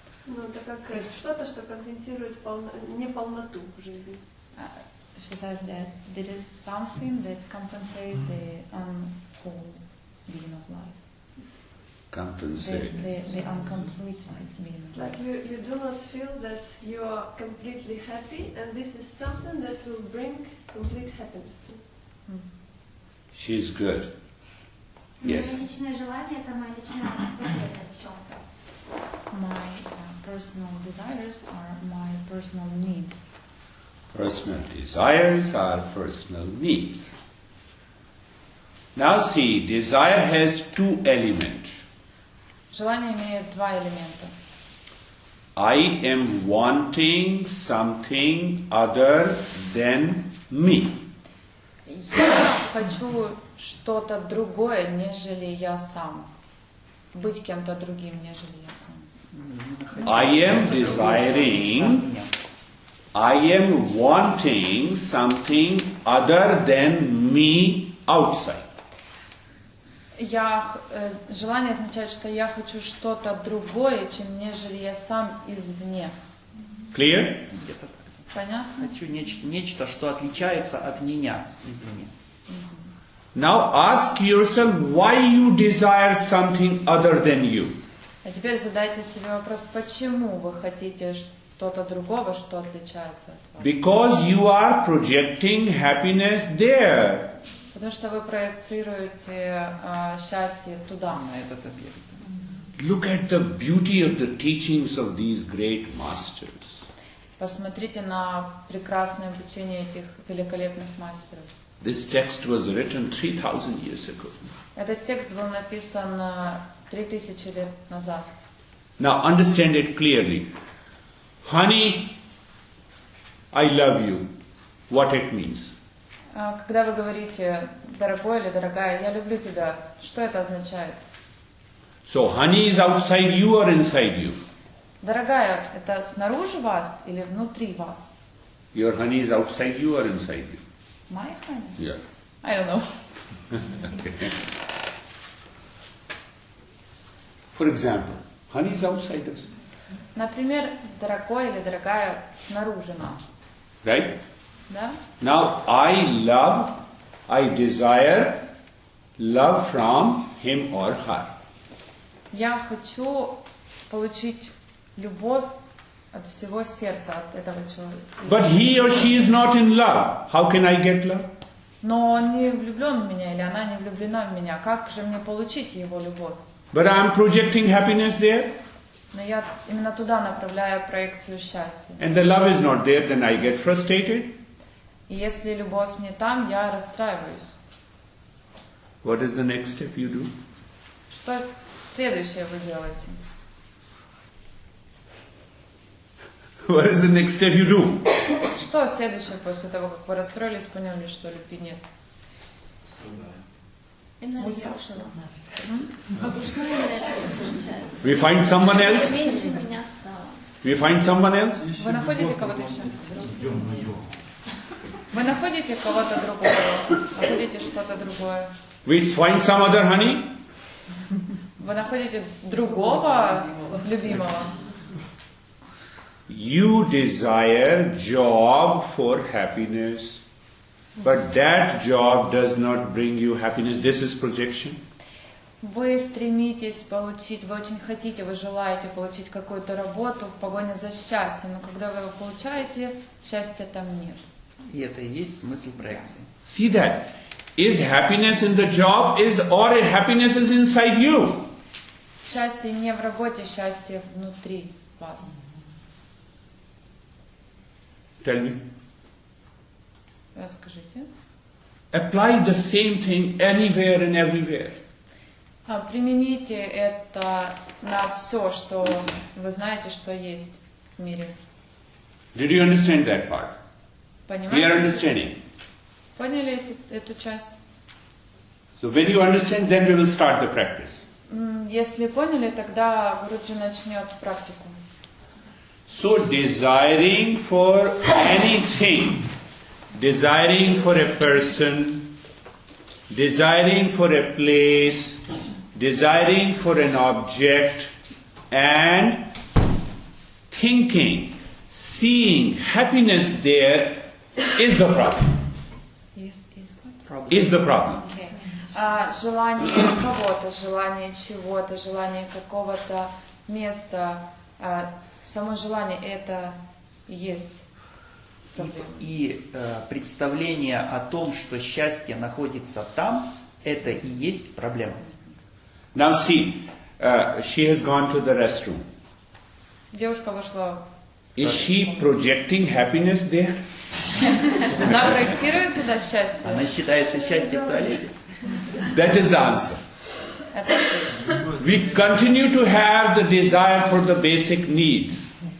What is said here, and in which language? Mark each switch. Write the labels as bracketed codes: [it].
[ru] Ну, это как что-то, что компенсирует неполноту в жизни. [en] She said that there is something that compensates the unfull being of life. Compensate. The incomplete being It's of like life. you do not feel that you are completely happy, and this is something that will bring complete happiness to you. She's good. Yes. [ru] Мое личное желание – это моя личная потребность в чем-то. My personal desires are my personal needs. [en] Personal desires are personal needs. Now see, desire has two elements. [ru] Желание имеет два элемента. [en] I am wanting something other than me. [ru] Я хочу что-то другое, нежели я сам. Быть кем-то другим, нежели я сам. [en] I am desiring, I am wanting something other than me outside. [ru] Желание означает, что я хочу что-то другое, чем нежели я сам извне. [en] Clear? [ru] Понятно? Хочу нечто, что отличается от меня извне. [en] Now ask yourself why you desire something other than you. [ru] А теперь задайте себе вопрос, почему вы хотите что-то другого, что отличается от вас? [en] Because you are projecting happiness there. [ru] Потому что вы проецируете счастье туда. На этот объект. [en] Look at the beauty of the teachings of these great masters. [ru] Посмотрите на прекрасное обучение этих великолепных мастеров. [en] This text was written 3,000 years ago. [ru] Этот текст был написан 3000 лет назад. [en] Now understand it clearly. Honey, I love you. What it means? [ru] Когда вы говорите «дорогой» или «дорогая», «я люблю тебя», что это означает? [en] So honey is outside you or inside you? [ru] Дорогая, это снаружи вас или внутри вас? [en] Your honey is outside you or inside you? My honey? Yeah. I don't know. Okay. For example, honey is outside us. [ru] Например, дорогой или дорогая снаружи нас. [en] Right? [ru] Да? [en] Now I desire love from him or her. [ru] Я хочу получить любовь от всего сердца, от этого человека. [en] But he or she is not in love. How can I get love? [ru] Но он не влюблен в меня или она не влюблена в меня. Как же мне получить его любовь? [en] But I am projecting happiness there. [ru] Но я именно туда направляю проекцию счастья. [en] And the love is not there, then I get frustrated. [ru] И если любовь не там, я расстраиваюсь. [en] What is the next step you do? [ru] Что следующее вы делаете? [en] What is the next step you do? [ru] Что следующее после того, как вы расстроились, поняли, что любви нет? [en] We find someone else? [ru] Меньше меня стало. [en] We find someone else? [ru] Вы находите кого-то еще? Вы находите кого-то другого, находите что-то другое. [en] We find some other honey? [ru] Вы находите другого любимого. [en] You desire job for happiness, but that job does not bring you happiness. This is projection. [ru] Вы стремитесь получить, вы очень хотите, вы желаете получить какую-то работу в погоне за счастьем, но когда вы его получаете, счастья там нет. И это и есть смысл проекции. [en] See that? Is happiness in the job or happiness is inside you? [ru] Счастье не в работе, счастье внутри вас. [en] Tell me. [ru] Расскажите. [en] Apply the same thing anywhere and everywhere. [ru] Примените это на все, что вы знаете, что есть в мире. [en] Did you understand that part? We are [ru] Понимаете? [en] understanding. [ru] Поняли эту часть? [en] So when you understand, then we will start the practice. [ru] Если поняли, тогда Гуруджи начнет практику. [en] So desiring for anything, desiring for a person, desiring for a place, desiring for an object, and thinking, seeing happiness there is the problem. Is the problem. Okay. [ru] Желание кого-то, желание чего-то, желание какого-то места, само желание это и есть проблема. И представление о том, что счастье находится там, это и есть проблема. [en] Now see, she has gone to the restroom. [ru] Девушка вышла. [en] Is she projecting happiness there? [ru] Она проектирует туда счастье. Она считает, что счастье в туалете. [en] That is the answer. [ru] Это ответ. [en] We continue to have the desire for the basic needs.